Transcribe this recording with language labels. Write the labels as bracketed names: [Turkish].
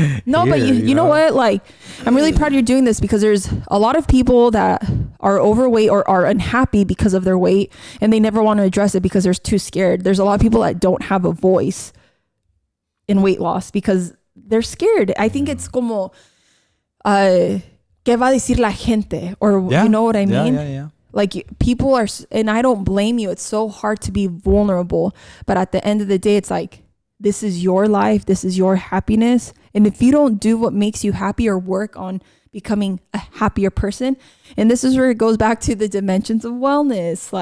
[English] No, but you know what? Like, I'm really proud you're doing this, because there's a lot of people that are overweight or are unhappy because of their weight, and they never want to address it because they're too scared. There's a lot of people that don't have a voice in weight loss because they're scared. I think it's [Spanish] como, ¿qué va a decir la gente? [English] Or you know what I mean? Yeah. Like, people are, and I don't blame you. It's so hard to be vulnerable. But at the end of the day, it's like, this is your life. This is your happiness. And if you don't do what makes you happy or work on becoming a happier person, and this is where it goes back to the dimensions of wellness.